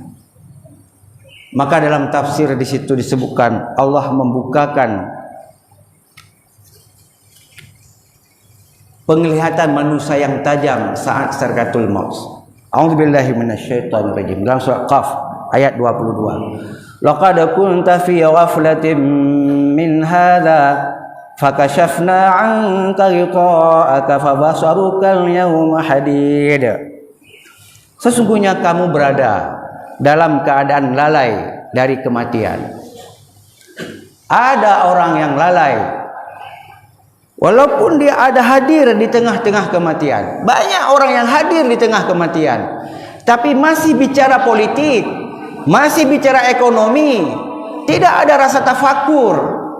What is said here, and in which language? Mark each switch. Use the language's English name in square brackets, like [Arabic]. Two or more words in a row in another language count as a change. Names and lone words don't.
[Indonesian] Maka dalam tafsir di situ disebutkan Allah membukakan penglihatan manusia yang tajam saat sakaratul maut. [Arabic] أعوذ بالله من الشيطان الرجيم. [Indonesian] Dalam surah Qaf ayat 22. [Arabic] لقد كنت في غفلة من هذا فكشفنا عنك غطاءك فبصرك اليوم حديد. [Indonesian] Sesungguhnya kamu berada dalam keadaan lalai dari kematian. Ada orang yang lalai walaupun dia ada hadir di tengah-tengah kematian. Banyak orang yang hadir di tengah kematian, tapi masih bicara politik, masih bicara ekonomi, tidak ada rasa tafakur.